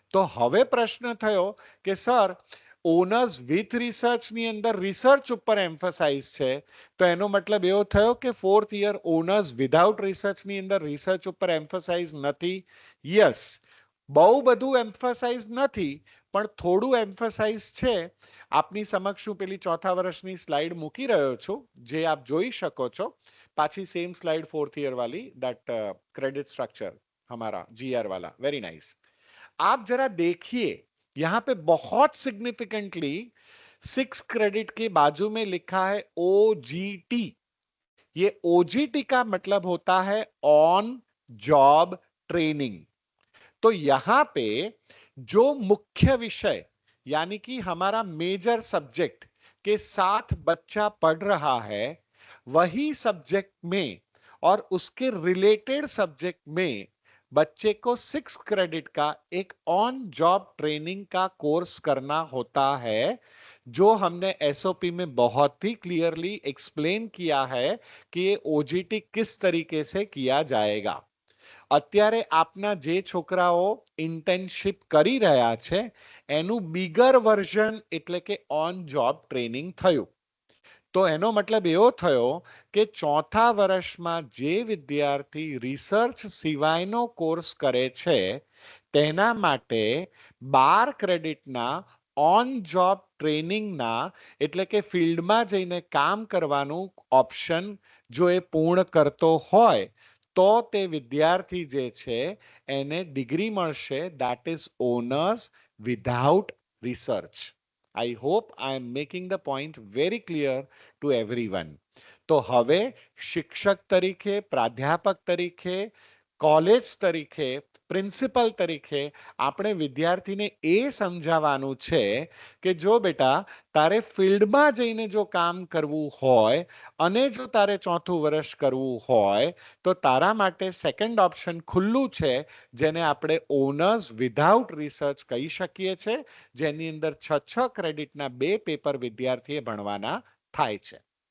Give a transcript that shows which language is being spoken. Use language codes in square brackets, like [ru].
[gu] તો હવે પ્રશ્ન થયો કે સર ઓનર્સ વિથ રિસર્ચ ની અંદર રિસર્ચ ઉપર એમ્ફસાઇઝ છે, તો એનો મતલબ એવો થયો કે fourth year owners without research ની અંદર રિસર્ચ ઉપર એમ્ફસાઇઝ નથી? યસ, બહુ બધું એમ્ફસાઇઝ નથી પણ થોડું એમ્ફસાઇઝ છે। આપની સમક્ષ હું પેલી ચોથા વર્ષની સ્લાઇડ મૂકી રહ્યો છું જે આપ જોઈ શકો છો। [hi] પાછી સેમ સ્લાઇડ फोर्थ ईयर वाली, दैट क्रेडिट स्ट्रक्चर हमारा जीआर वाला, वेरी नाइस। आप जरा देखिए यहां पे बहुत सिग्निफिकेंटली 6 क्रेडिट के बाजू में लिखा है ओजीटी। ये ओजीटी का मतलब होता है ऑन जॉब ट्रेनिंग। तो यहां पे जो मुख्य विषय यानी कि हमारा मेजर सब्जेक्ट के साथ बच्चा पढ़ रहा है, वही सब्जेक्ट में और उसके रिलेटेड सब्जेक्ट में बच्चे को 6 क्रेडिट का एक ऑन जॉब ट्रेनिंग का कोर्स करना होता है, जो हमने एसओपी में बहुत ही क्लियरली एक्सप्लेन किया है कि ये ओजीटी किस तरीके से किया जाएगा। [gu] અત્યારે આપના જે છોકરાઓ ઇન્ટર્નશિપ કરી રહ્યા છે એનું બિગર વર્ઝન એટલે કે ઓન જોબ ટ્રેનિંગ થયું। તો એનો મતલબ એવો થયો કે ચોથા વર્ષમાં જે વિદ્યાર્થી રિસર્ચ સિવાયનો કોર્સ કરે છે તેના માટે 12 ક્રેડિટના ઓન જોબ ટ્રેનિંગના એટલે કે ફિલ્ડમાં જઈને કામ કરવાનું ઓપ્શન જો એ પૂર્ણ કરતો હોય તો તે વિદ્યાર્થી જે છે એને ડિગ્રી મળશે, [en] that is [gu] owners without research. [en] I hope I am making the point very clear to everyone. [gu] તો હવે શિક્ષક તરીકે, પ્રાધ્યાપક તરીકે, કોલેજ તરીકે, પ્રિન્સિપલ તરીકે આપણે વિદ્યાર્થીને એ સમજાવવાનું છે કે જો બેટા તારે ફિલ્ડમાં જઈને જો કામ કરવું હોય અને જો તારે ચોથું વર્ષ કરવું હોય તો તારા માટે સેકન્ડ ઓપ્શન ખુલ્લું છે, જેને આપણે ઓનર્સ વિધાઉટ રિસર્ચ કહી શકીએ છે, જેની અંદર 6 ક્રેડિટના 2 પેપર વિદ્યાર્થીએ ભણવાના થાય છે।